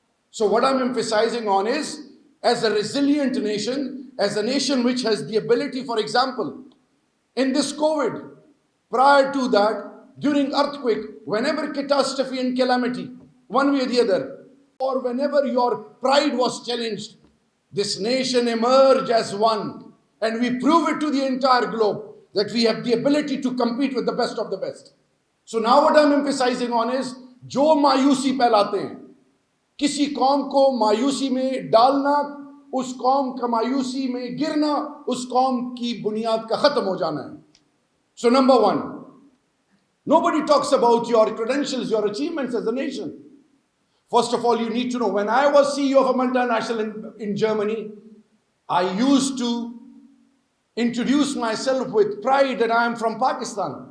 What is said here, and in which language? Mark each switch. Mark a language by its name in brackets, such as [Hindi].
[English] So what I'm emphasizing on is, as a resilient nation, as a nation which has the ability, for example, in this COVID, prior to that, during earthquake, whenever catastrophe and calamity, one way or the other, or whenever your pride was challenged, this nation emerged as one. And we prove it to the entire globe that we have the ability to compete with the best of the best. So now what I'm emphasizing on is, [Hindi] जो मायूसी फैलाते हैं, किसी कौम को मायूसी में डालना, उस कौम का मायूसी में गिरना, उस कौम की बुनियाद का खत्म हो जाना है. [English] So number 1, nobody talks about your credentials, your achievements as a nation. First of all, you need to know, when I was CEO of a multinational in Germany, I used to introduce myself with pride that I am from Pakistan.